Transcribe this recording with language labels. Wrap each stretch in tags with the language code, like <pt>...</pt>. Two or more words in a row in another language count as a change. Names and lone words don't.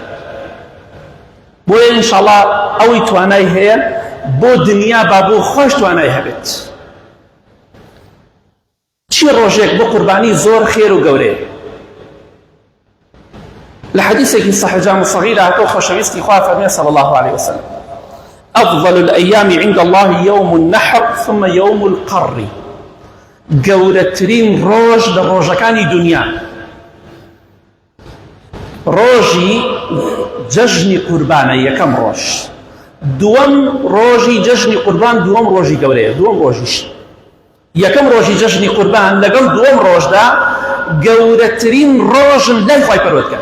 <ckb>بۆیە ئینشاءڵڵا ئەوەی توانای هەیە بۆ دنیا با بۆ خۆش توانای هەبێت. چی ڕۆژێک بۆ قوربانی زۆر خێر و گەورەیە. لە حەدیثێکی صحیح جامع صغیر هاتووە، خۆشەویستی خوا فەرمێ</ckb> <ar>صلی الله عليه وسلم: أفضل الأيام عند الله يوم النحر ثم يوم القر.</ar> <ckb>گەورەترین ڕۆژ لە ڕۆژەکانی دنیا ڕۆژی جەژنی قوربانە، یەکەم ڕۆژ. دووەم ڕۆژی جەژنی قوربان، دووەم ڕۆژی گەورەیە، دووەم ڕۆژیش. یەکەم ڕۆژی جەژنی قوربان لەگەڵ دووەم ڕۆژدا گەورەترین ڕۆژن لای خوای پەروەردگار.</ckb>